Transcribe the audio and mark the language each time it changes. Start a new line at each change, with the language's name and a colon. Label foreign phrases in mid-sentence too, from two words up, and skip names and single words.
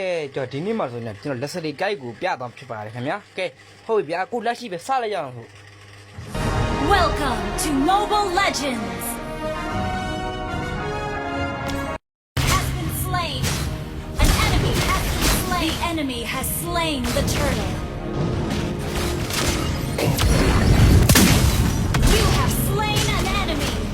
Burmese: ကျွန်တော်ဒီနေ့မှဆိုရင်ကျွန်တော်လက်စတီကိုက်ကိုပြသွားဖြစ်ပါတယ်ခင်ဗျာကဲဟုတ်ပြီဗျာအခုလက်ရှိပဲစလိုက်ရအောင်လို့
English: Welcome to Mobile Legends. Has been slain. An enemy has been slain. The enemy has slain the turtle. You have slain an enemy.